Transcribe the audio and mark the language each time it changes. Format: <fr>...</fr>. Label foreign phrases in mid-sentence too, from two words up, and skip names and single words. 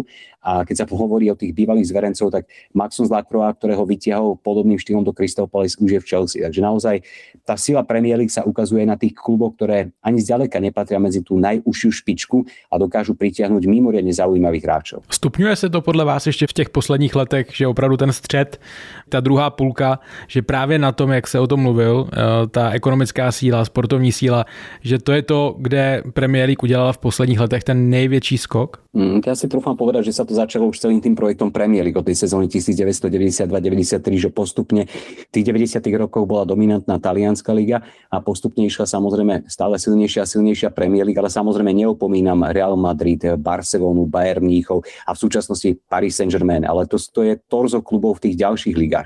<sk>A keď sa hovorí o tých bývalých zverencov, tak Maxence Lacroix, ktorého vytiahol podobným štýlom do Crystal Palace, už je v Chelsea. Takže naozaj tá sila Premier League sa ukazuje na tých kluboch, ktoré ani zďaleka nepatria medzi tú najúžšiu špičku a dokážu pritiahnuť mimoriadne zaujímavých hráčov.</sk> <cs>Stupňuje se to podle vás ještě v těch posledních letech, že opravdu ten střed, ta druhá půlka, že právě na tom, jak se o tom mluvil, ta ekonomická síla, sportovní síla, že to je to, kde Premier League udělala v posledních letech ten největší skok?</cs> <sk>Ja si trúfam povedať, že sa to začalo už celým tým projektom Premier League od tej sezóny 1992-93, že postupne v tých 90. rokoch bola dominantná talianska liga a postupne išla samozrejme stále silnejšia a silnejšia Premier League, ale samozrejme neopomínam Real Madrid, Barcelonu, Bayern Mníchov a v súčasnosti Paris Saint-Germain, ale to je torzo klubov v tých ďalších ligách.</sk>